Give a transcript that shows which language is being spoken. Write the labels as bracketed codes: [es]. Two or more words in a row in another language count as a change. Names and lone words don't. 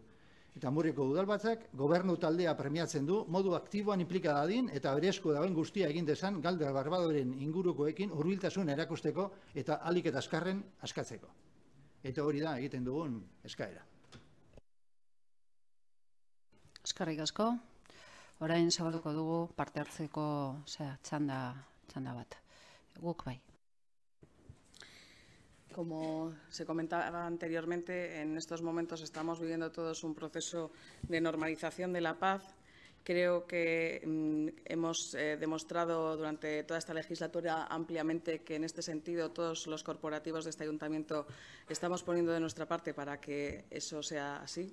[eu] Eta Amurriko udalbatzak gobernu taldea premiatzen du modu aktiboan inplika dadin eta bere esku dagoen guztia egin dezan Galder Barbadoren ingurukoekin hurbiltasun erakusteko eta ahalik eta azkarren askatzeko. Eta hori da egiten dugun eskaera. Eskerrik asko. Orain zabalduko dugu parte hartzeko txanda bat. Guk bai. [es] Como se comentaba anteriormente, en estos momentos estamos viviendo todos un proceso de normalización de la paz. Creo que hemos demostrado durante toda esta legislatura ampliamente que en este sentido todos los corporativos de este ayuntamiento estamos poniendo de nuestra parte para que eso sea así.